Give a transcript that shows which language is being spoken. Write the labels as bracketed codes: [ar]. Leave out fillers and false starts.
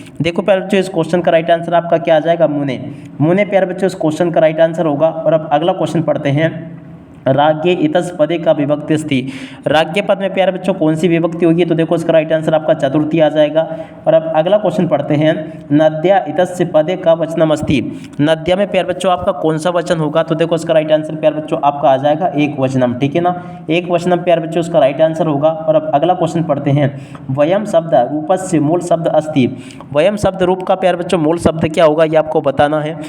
[hi] देखो प्यारे बच्चों, इस क्वेश्चन का राइट आंसर आपका क्या आ जाएगा, मुने। मुने प्यारे बच्चों इस क्वेश्चन का राइट आंसर होगा। और अब अगला क्वेश्चन पढ़ते हैं। [sa] राज्ञे इतस पदे का विभक्ति अस्ति। [hi] राज्ञे पद में प्यारे बच्चों कौन सी विभक्ति होगी, तो देखो इसका राइट आंसर आपका चतुर्थी आ जाएगा। और अब अगला क्वेश्चन पढ़ते हैं। [sa] नद्या इतस्य पदे का वचनम अस्ति। [hi] नद्या में प्यारे बच्चों आपका कौन सा वचन होगा, तो देखो इसका राइट आंसर प्यारे बच्चों आपका आ जाएगा एक वचनम। ठीक है ना, एक वचनम प्यारे बच्चों इसका राइट आंसर होगा। और अब अगला क्वेश्चन पढ़ते हैं। [sa] वयम शब्द रूपस्य मूल शब्द अस्ति। [hi] वयम शब्द रूप का प्यारे बच्चों मूल शब्द क्या होगा, ये आपको बताना है।